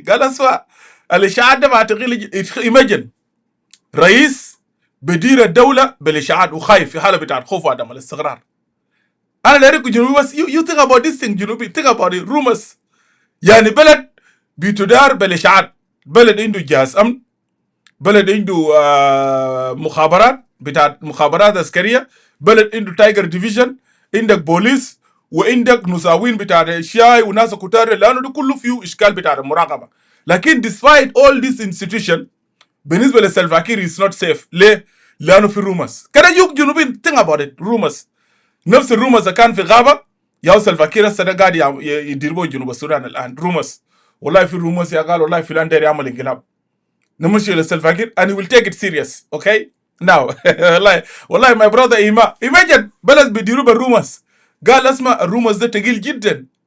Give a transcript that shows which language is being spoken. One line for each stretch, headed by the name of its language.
Arabic: قال اسمع الاشاعات ده ما تقيل. imagine رئيس بدير الدولة بالإشاعات وخايف في حالة بتاعت خوف وعدم الاستقرار. أنا لا أريد جنوبي بس
English: you think about this thing جنوبي think about it rumors.
Arabic: يعني بلد بتدار بالإشاعات. بلد عنده جهاز أمن. بلد عنده مخابرات. بتاع مخابرات عسكريه، بلد عنده تايجر ديفيجن، عندك بوليس، وعندك نساوين بتاع الشاي وناس كتار، لانه ده كله فيه اشكال بتاع المراقبه.
English: لكن despite all this institution
Arabic: بالنسبه لسلفاكير
English: is not safe.
Arabic: ليه؟ لانه في رومرز كده يوك جنوبين
English: think about it rumors.
Arabic: نفس الرومرز كان في غابه يا سلفاكير هسه قاعد يديروا جنوب السودان الان رومرز. والله في رومرز يا قال والله فلان داير يعمل انقلاب، نمشي لسلفاكير
English: and he will take it serious.
Arabic: Okay now والله
English: my brother
Arabic: إيما imagine بلد بيديروا بالرومرز، قال اسمع الرومرز ده تقيل جدا.